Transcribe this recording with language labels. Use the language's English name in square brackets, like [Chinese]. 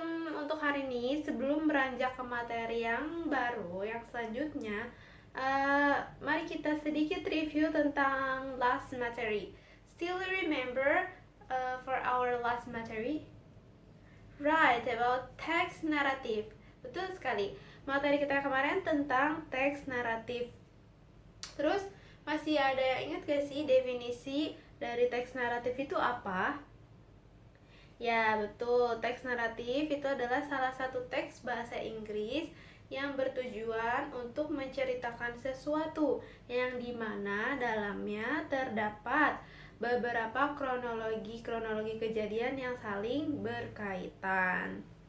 [Indonesian] Untuk hari ini, sebelum beranjak ke materi yang baru, yang selanjutnya, mari kita sedikit review tentang last materi. [English] Still remember for our last materi? Right, about text narrative. [Indonesian] Betul sekali. Materi kita kemarin tentang teks naratif. Terus masih ada yang ingat gak sih definisi dari teks naratif itu apa? Ya, betul. Teks naratif itu adalah salah satu teks bahasa Inggris yang bertujuan untuk menceritakan sesuatu yang dimana dalamnya terdapat beberapa kronologi kejadian yang saling berkaitan.